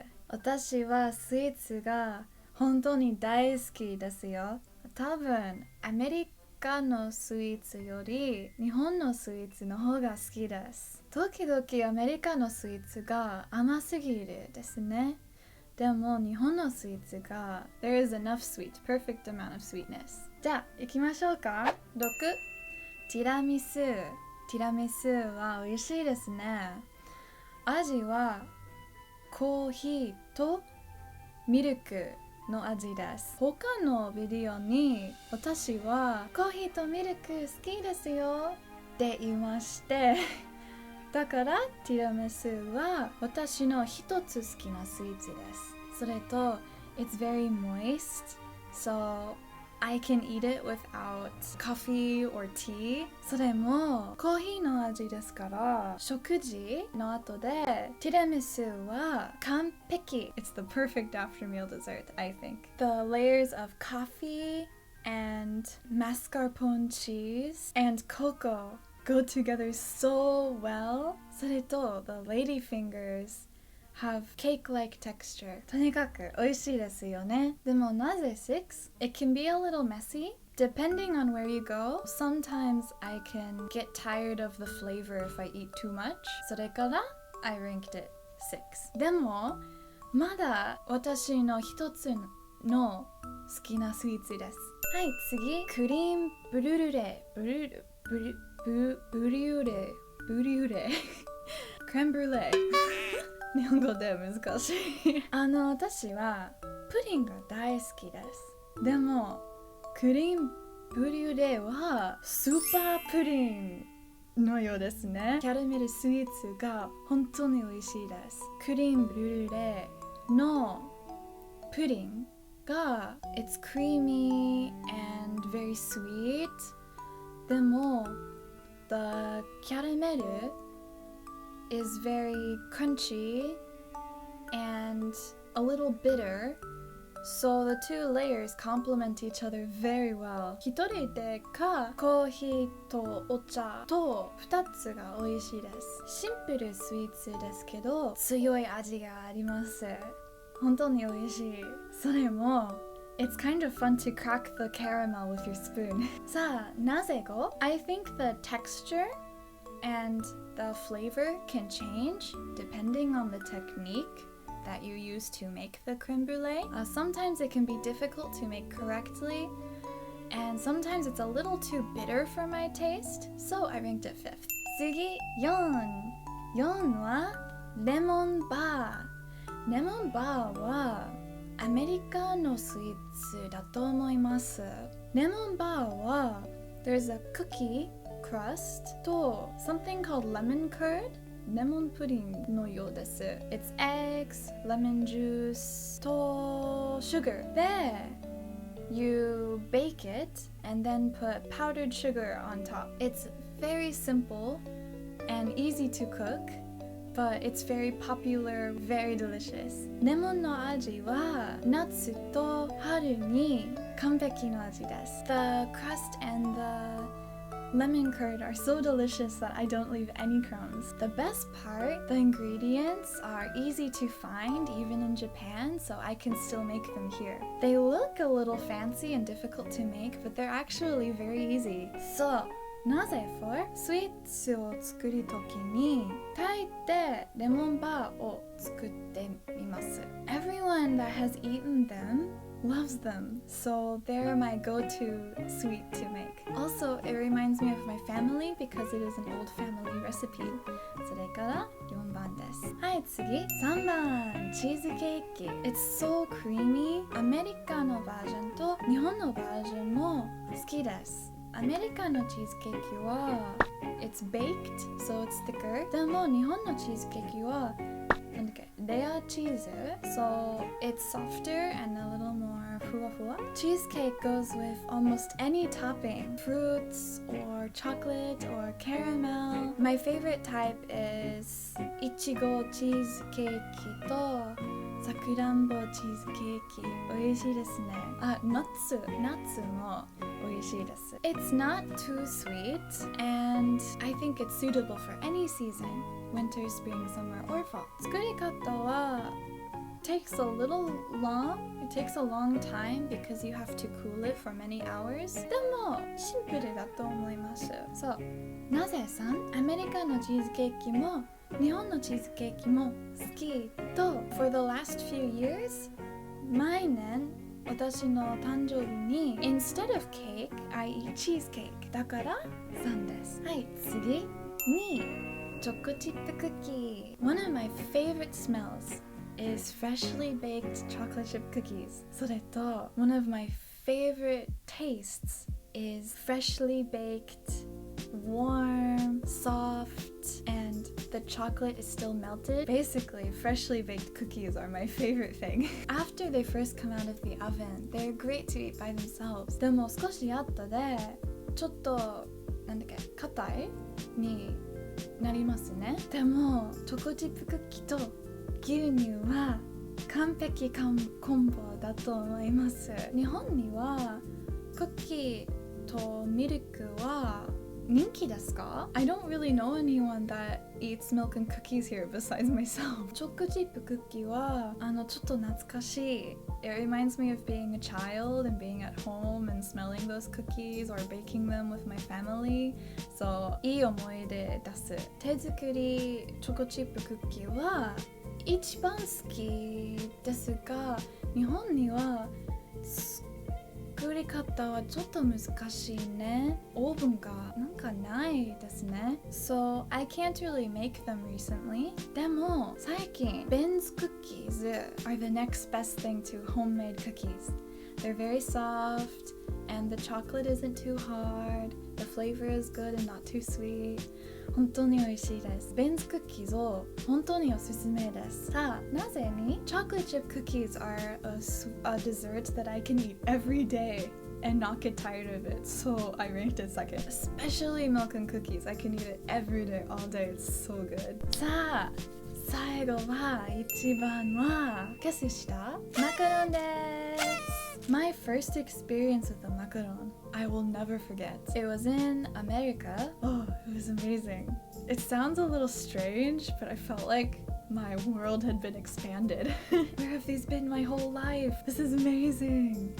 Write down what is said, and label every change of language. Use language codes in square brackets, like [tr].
[ja] 私はスイーツが本当に大好きですよ。多分アメリカのスイーツより日本のスイーツの方が好きです。時々アメリカのスイーツが甘すぎるですね。でも日本のスイーツが [en] There is enough sweet, perfect amount of sweetness。 [ja] じゃあ行きましょうか。6、ティラミス。ティラミスは美味しいですね。味はコーヒーとミルクの味です。他のビデオに私はコーヒーとミルク好きですよって言いましてだからティラミスは私の一つ好きなスイーツです。それと [en] It's very moist, so I can eat it without coffee or tea。 [ja] それもコーヒーの味ですから、食事の後でティラミスは完璧。 [en] It's the perfect after meal dessert, I think. The layers of coffee and mascarpone cheese and cocoa go together so well。 [ja] それと [en] the lady fingers have cake-like texture。 [ja] とにかく美味しいですよね。でもなぜ 6? [en] It can be a little messy depending on where you go. Sometimes I can get tired of the flavor if I eat too much。 [ja] それから [en] I ranked it 6。 [ja] でもまだ私の一つの好きなスイーツです。はい、次クリームブリュレブリュレブリュレクレームブリュレ日本語で難しい私はプリンが大好きです。でもクリームブリュレはスーパープリンのようですね。キャラメルスイーツが本当に美味しいです。クリームブリュレのプリンが [en] It's creamy and very sweet。 [ja] でも [en] The caramel is very crunchy and a little bitter, so the two layers complement each other very well。 [ja] 一人でかコーヒーとお茶と2つが美味しいです。シンプルスイーツですけど強い味があります。本当に美味しい。それもIt's kind of fun to crack the caramel with your spoon。さあ、なぜ5? [en] I think the texture and the flavor can change depending on the technique that you use to make the creme brulee. Sometimes it can be difficult to make correctly, and sometimes it's a little too bitter for my taste, so I ranked it 5th。 [ja] 次、4はレモンバー。レモンバーはアメリカのスイーツだと思います。レモンバーは [en] There's a cookie crust と something called lemon curd。 [ja] レモンプリンのようです。 [en] It's eggs, lemon juice と sugar で You bake it and then put powdered sugar on top。 It's very simple and easy to cook,But it's very popular, very delicious。 [ja] レモンの味は夏と春に完璧の味です。 [en] The crust and the lemon curd are so delicious that I don't leave any crumbs. The best part, the ingredients are easy to find even in Japan, so I can still make them here. They look a little fancy and difficult to make, but they're actually very easy. [ja] Soなぜ for スイーツを作るときに大抵レモンバーを作ってみます。 [en] Everyone that has eaten them loves them, so they're my go-to sweet to make. Also, it reminds me of my family because it is an old family recipe. [ja] それから4番です。はい、次3番チーズケーキ。 [en] It's so creamy。 [ja] アメリカのバージョンと日本のバージョンも好きです。アメリカのチーズケーキは [en] It's baked, so it's thicker。 [ja] でも日本のチーズケーキはなんだっけ、レアチーズ [en] so it's softer and a little more [ja] ふわふわ。 [en] Cheesecake goes with almost any topping, fruits or chocolate or caramel. My favorite type is [ja] いちごチーズケーキとさくらんぼチーズケーキ美味しいですね。ナッツも美味しいです。 [en] It's not too sweet and I think it's suitable for any season, winter, spring, summer, or fall. [ja] 作り方は [en] takes a little long. It takes a long time because you have to cool it for many hours. [ja] でもシンプルだと思います。そう。なぜさん、アメリカのチーズケーキも日本のチーズケーキも好きと [en] For the last few years [ja] 毎年私の誕生日に [en] Instead of cake, I eat cheesecake [ja] だから3です。はい、次2チョコチップクッキー [en] One of my favorite smells is freshly baked chocolate chip cookies [ja] それと [en] One of my favorite tastes is freshly baked warm, soft, and the chocolate is still melted. Basically, freshly baked cookies are my favorite thing. After they first come out of the oven, they're great to eat by themselves. [ja] でも少し後でちょっと硬いになりますね。でもチョコチップクッキーと牛乳は完璧コンボだと思います。日本にはクッキーとミルクは人気ですか? [en] I don't really know anyone that eats milk and cookies here besides myself. [ja] チョコチップクッキーはちょっと懐かしい. [en] It reminds me of being a child and being at home and smelling those cookies or baking them with my family. [ja] So いい思い出です。手作りチョコチップクッキーは一番好きですが、日本には作り方はちょっと難しいね。オーブンがなんかないですね。 [en] So I can't really make them recently. [ja] でも最近 [en] Ben's cookies are the next best thing to homemade cookies. They're very soft and the chocolate isn't too hard. The flavor is good and not too sweet. [ja] 本当に美味しいです。 Ben's cookies を本当におすすめです。さあ、なぜに [en] Chocolate chip cookies are a dessert that I can eat every day and not get tired of it. So I ranked it second. Especially milk and cookies. I can eat it every day, all day. It's so good. [ja] さあ、最後は一番はゲスしたマカロンです。 [en] My first experience with a macaron, I will never forget. It was in America. Oh, it was amazing. It sounds a little strange, but I felt like my world had been expanded. Where have these been my whole life? This is amazing.